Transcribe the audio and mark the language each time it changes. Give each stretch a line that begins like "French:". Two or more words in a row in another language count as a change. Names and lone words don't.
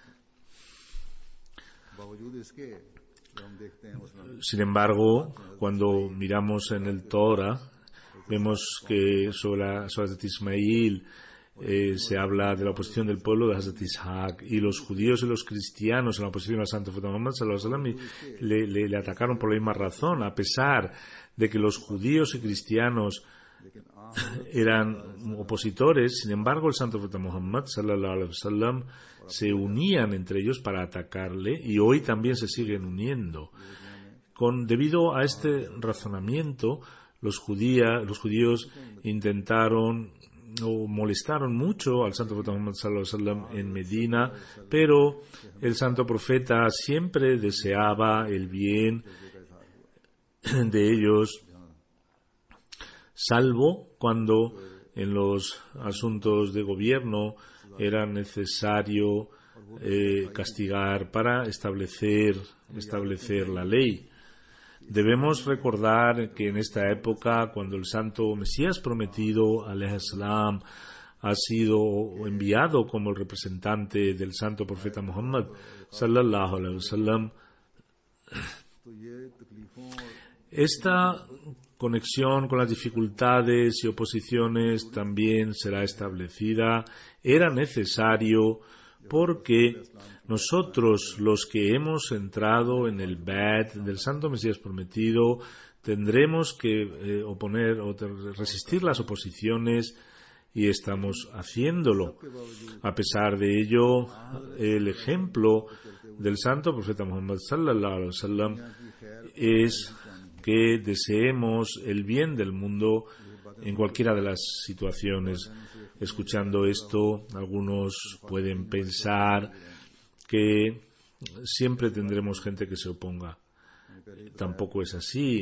Spanish: Sin embargo, cuando miramos en el Torah, vemos que sobre Hazrat Ismail se habla de la oposición del pueblo de Hazrat Ishaq, y los judíos y los cristianos en la oposición al Santo Profeta Muhammad
Arabic: صلى الله عليه وسلم
Spanish: le atacaron por la misma razón. A pesar de que los judíos y cristianos eran opositores, sin embargo el Santo Profeta Muhammad
Arabic: صلى الله عليه وسلم
Spanish: se unían entre ellos para atacarle, y hoy también se siguen uniendo. Debido a este razonamiento, los judíos intentaron o molestaron mucho al Santo Profeta Muhammad
Arabic: صلى الله عليه وسلم
Spanish: en Medina, pero el Santo Profeta siempre deseaba el bien de ellos, salvo cuando en los asuntos de gobierno era necesario castigar para establecer la ley. Debemos recordar que en esta época, cuando el santo Mesías prometido,
Arabic: عليه السلام,
Spanish: ha sido enviado como el representante del santo profeta Muhammad,
Arabic: صلى الله عليه وسلم,
Spanish: esta conexión con las dificultades y oposiciones también será establecida. Era necesario porque nosotros, los que hemos entrado en el Bait del Santo Mesías Prometido, tendremos que oponer o resistir las oposiciones, y estamos haciéndolo. A pesar de ello, el ejemplo del Santo Profeta Muhammad
Arabic: صلى الله عليه وسلم
Spanish: es que deseemos el bien del mundo en cualquiera de las situaciones. Escuchando esto, algunos pueden pensar que siempre tendremos gente que se oponga. Tampoco es así.